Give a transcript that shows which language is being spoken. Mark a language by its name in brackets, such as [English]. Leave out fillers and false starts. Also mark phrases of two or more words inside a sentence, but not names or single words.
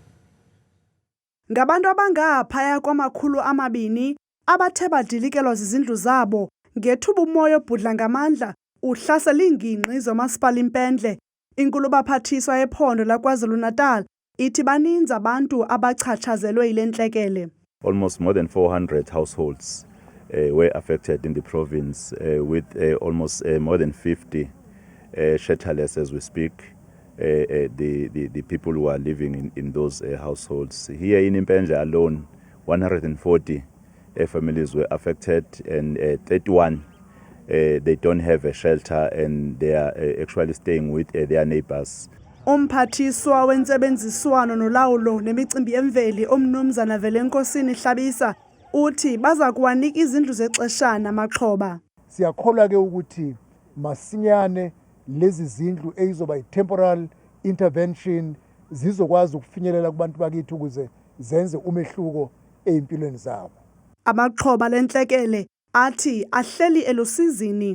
[Xhosa] Ngabantu abangaphaya kwama200 abathe badilikelwa zizindlu zabo ngethuba umoya obhudla ngamandla uhlasela iingingqi zomasipala iMpendle. Inkulubaphathiswa yephondo laKwaZulu-Natal ithi baninzi abantu abachatshazelwe yile ntlekele. [English] Almost more than 400 households were affected in the province with almost more than 50 shelterless as we speak. The people who are living in those households. Here in Impendle alone, 140 families were affected and 31 they don't have a shelter and they are actually staying with their neighbors. [Xhosa] Umphathiswa wentsebenziswano nolawulo nemicimbi yemveli uMnumzana Velenkosini Hlabisa uthi baza kuwanika izindlu zexeshana amaxhoba. [Zulu] Siyakholwa ke ukuthi masinyane lezi zindlu ezizoba i- [English] temporal intervention [Zulu] zizokwazi ukufinyelela kubantu bakithi ukuze zenze umehluko ezimpilweni zabo. [Xhosa] Amaxhoba lentlekele athi ahleli elusizini.